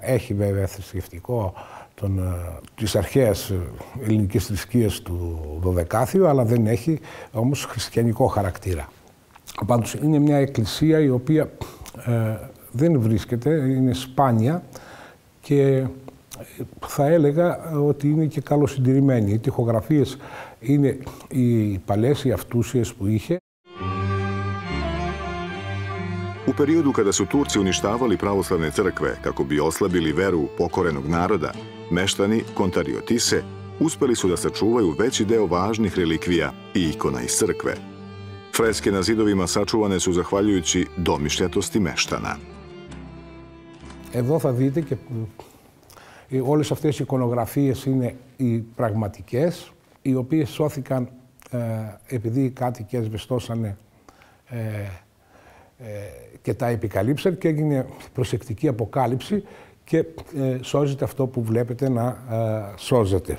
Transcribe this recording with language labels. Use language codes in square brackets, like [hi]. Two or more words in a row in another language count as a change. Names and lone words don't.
[el] Έχει βέβαια θρησκευτικό της αρχαίας ελληνικής θρησκείας του Δωδεκάθιου, αλλά δεν έχει όμως χριστιανικό χαρακτήρα. Πάντως είναι μια εκκλησία η οποία δεν βρίσκεται, είναι σπάνια και θα έλεγα ότι είναι και καλοσυντηρημένη. Οι τοιχογραφίες είναι οι παλές, οι αυτούσιες που είχε. [sr] U periodu kada su Turci uništavali pravoslavne crkve kako bi oslabili veru pokorenog naroda, meštani Kontariotise uspeli su da sačuvaju veći deo važnih relikvija i ikona iz crkve. Freske na zidovima sačuvane su zahvaljujući domišljatosti meštana. [el] Εδώ θα δείτε και όλες αυτές οι εικονογραφίες είναι οι πραγματικές, οι οποίες σώθηκαν επειδή οι κάτοικοι ασβεστώσανε και τα επικαλύψαν και έγινε προσεκτική αποκάλυψη και σώζεται αυτό που βλέπετε να σώζεται.